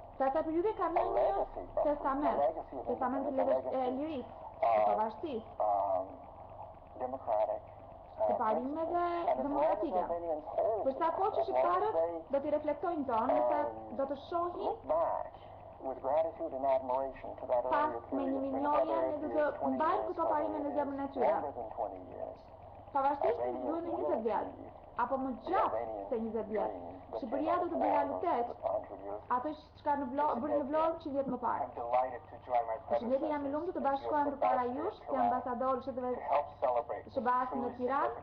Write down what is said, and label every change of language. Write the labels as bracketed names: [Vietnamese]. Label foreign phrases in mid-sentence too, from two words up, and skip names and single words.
[English] Democratic with gratitude and admiration to that earlier period, longer than 20 years. [Albanian] Apo më gjatë se 20 vjet. Shqipëria do të bëjë realitet ato që bërë në Vlorë 100 vjet më parë. Përshëndetje, jam i lumtur të bashkohem përpara jush si ambasador i SBA-s në Tiranë.